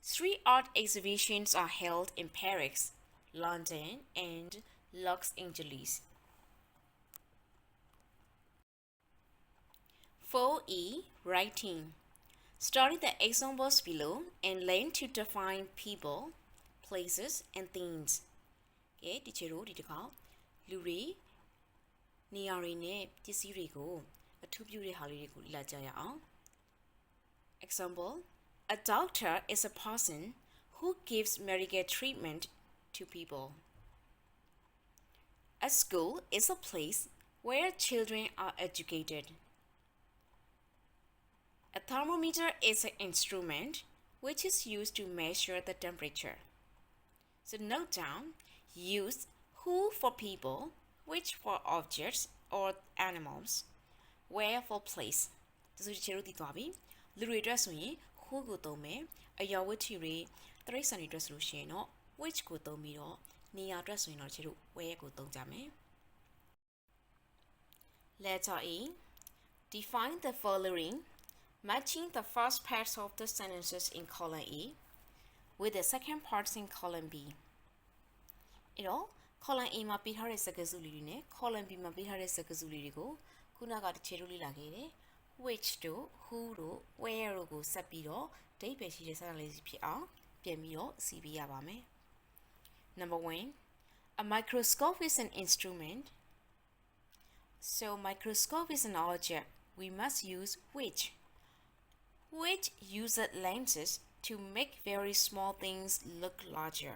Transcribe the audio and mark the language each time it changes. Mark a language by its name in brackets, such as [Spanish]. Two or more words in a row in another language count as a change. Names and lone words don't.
[English] Street art exhibitions are held in Paris, London, and Los Angeles. 4E. Writing. Study the examples below and learn to define people, places, and things. [Burmese] ကဲဒီချေတို့ဒီတစ်ခါလူတွေနေရာတွေနဲ့ပစ္စည်းတွေကိုအထူးပြုတဲ့ဟာလေးတွေကိုလေ့လာကြရအောင် [English] Example: A doctor is a person who gives medical treatment to people. A school is a place where children are educated. A thermometer is an instrument which is used to measure the temperature. So note down, use who for people, which for objects or animals, where for place. [Burmese] ဒါဆိုဒီချေတို့သိသွားပြီလူတွေအတွက်ဆိုရင် who ကိုသုံးမယ်အရာဝတ္ထုတွေတိရစ္ဆာန်တွေအတွက်ဆိုလို့ရှိရင်တော့ which ကိုသုံးပြီးတော့နေရာအတွက်ဆိုရင်တော့ချေတို့ where ကိုသုံးကြမယ် [English] Letter E. Define the following, matching the first parts of the sentences in column E with the second parts in column B. [Burmese] အဲ့တော့ [English] column A [Burmese] မှာပေးထားတဲ့စကားစုလေးတွေနဲ့ [English] column B [Burmese] မှာပေးထားတဲ့စကားစုလေးတွေကိုခုနကတစ်ချေတို့လေ့လာခဲ့တယ် which တို့ who တို့ where တို့ကိုဆက်ပြီးတော့အဓိပ္ပာယ်ရှိတဲ့စာသားလေးစီဖြစ်အောင်ပြန်ပြီးတော့စီးပေးရပါမယ် [English] Number 1. A microscope is an instrument. So microscope is an object. We must use which uses lenses to make very small things look larger.